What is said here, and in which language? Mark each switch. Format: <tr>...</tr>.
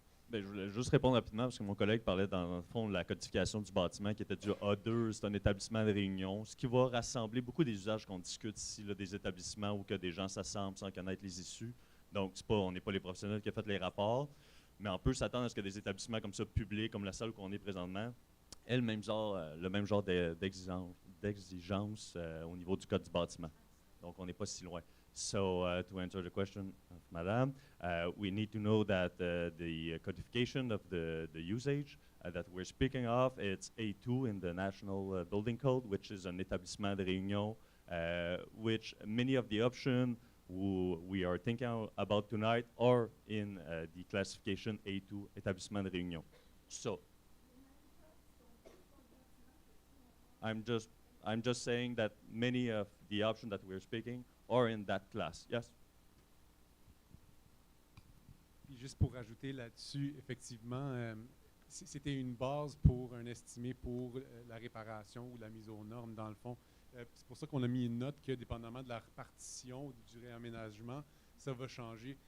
<fr>Bien, je voulais juste répondre rapidement parce que mon collègue parlait dans le fond de la codification du bâtiment qui était du A2, c'est un établissement de réunion, ce qui va rassembler beaucoup des usages qu'on discute ici, là, des établissements où que des gens s'assemblent sans connaître les issues. Donc, on n'est pas les professionnels qui ont fait les rapports, mais on peut s'attendre à ce que des établissements comme ça, publics, comme la salle où on est présentement, aient le même genre d'exigence au niveau du code du bâtiment. Donc, on n'est pas si loin.</fr> <en>So, to answer the question of Madame, we need to know that the codification of the usage that we're speaking of, it's A2 in the National Building Code, which is an établissement de réunion, which many of the options we are thinking about tonight are in the classification A2, établissement de réunion. So, I'm just saying that many of the options that we're speaking are in that class. Yes?</en> <fr>Puis juste pour rajouter là-dessus, effectivement, c'était une base pour un estimé pour la réparation ou la mise aux normes, dans le fond. C'est pour ça qu'on a mis une note que, dépendamment de la répartition ou du réaménagement, ça va changer.</fr>